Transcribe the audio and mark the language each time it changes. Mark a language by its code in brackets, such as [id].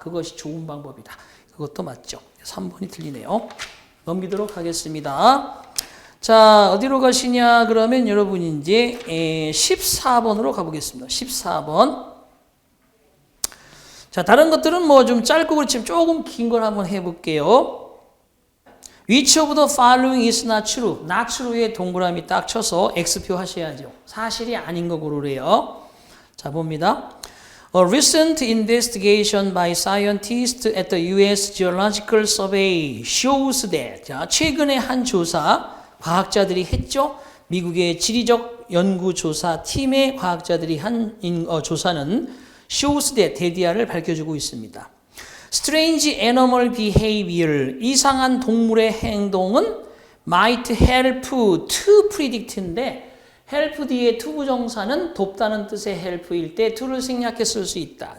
[ko] 그것이 좋은 방법이다. 그것도 맞죠. 3번이 틀리네요. 넘기도록 하겠습니다. 자, 어디로 가시냐 그러면 여러분 이제 14번으로 가보겠습니다. 14번. 자, 다른 것들은 뭐 좀 짧고 그렇지만 조금 긴 걸 한번 해볼게요. [en] Which of the following is not true? [ko] not true에 동그라미 딱 쳐서 X표 하셔야죠. 사실이 아닌 거 고르래요. 자, 봅니다. [en] A recent investigation by scientists at the U.S. Geological Survey shows that. [ko] 자, 최근에 한 조사, 과학자들이 했죠. 미국의 지리적 연구조사 팀의 과학자들이 한 조사는 [en] shows that [ko] 데디아를 밝혀주고 있습니다. [en] Strange animal behavior, [ko] 이상한 동물의 행동은 [en] might help to predict [ko] 인데 help 뒤에 to 부정사는 돕다는 뜻의 help일 때 to를 생략해 쓸 수 있다.